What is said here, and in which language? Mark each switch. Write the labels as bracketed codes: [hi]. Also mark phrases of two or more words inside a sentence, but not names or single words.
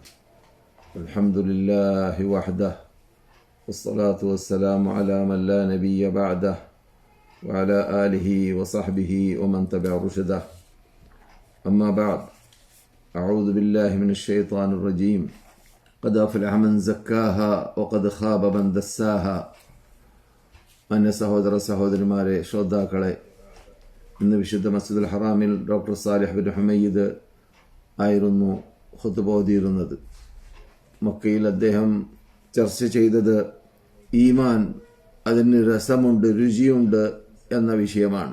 [ar] الحمد لله وحده والصلاة والسلام على من لا نبي بعده وعلى آله وصحبه ومن تبع رشده. أما بعد، أعوذ بالله من الشيطان الرجيم. قد أفلح من زكاها وقد خاب من دساها. [ml] മാന്യ സഹോദര സഹോദരിമാരെ, ശ്രോതാക്കളെ, ഇന്ന് വിശുദ്ധ മസ്ജിദുൽ ഹറാമിൽ ഡോക്ടർ സാലിഹ് ബിൻ ഹുമയ്യിദ് ആയിരുന്നു ഖുതുബ ഓതിയിരുന്നത്. മക്കയിൽ അദ്ദേഹം ചർച്ച ചെയ്തത് ഈമാൻ, അതിന് രസമുണ്ട്, രുചിയുണ്ട് എന്ന വിഷയമാണ്.